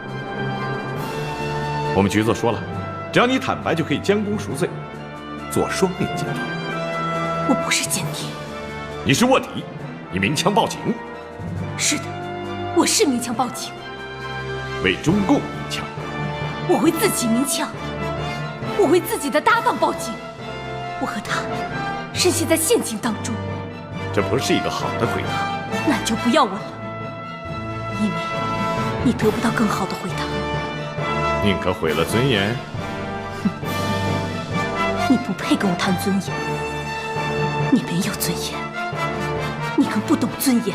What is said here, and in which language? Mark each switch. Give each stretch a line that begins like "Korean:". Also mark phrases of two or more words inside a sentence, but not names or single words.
Chinese: 我們局座說了，只要你坦白，就可以將功贖罪，做双面間諜。我不是间諜，你是卧底，你鸣槍報警。是的，我是鸣槍報警。為中共鳴槍，我為自己鳴槍，我為自己的搭檔報警。我和他深陷在陷阱當中。這不是一個好的回答。那你就不要問了，以免你得不到更好的回答。寧可毀了尊嚴。你不配跟我談尊嚴，你沒有尊嚴，你更不懂尊嚴。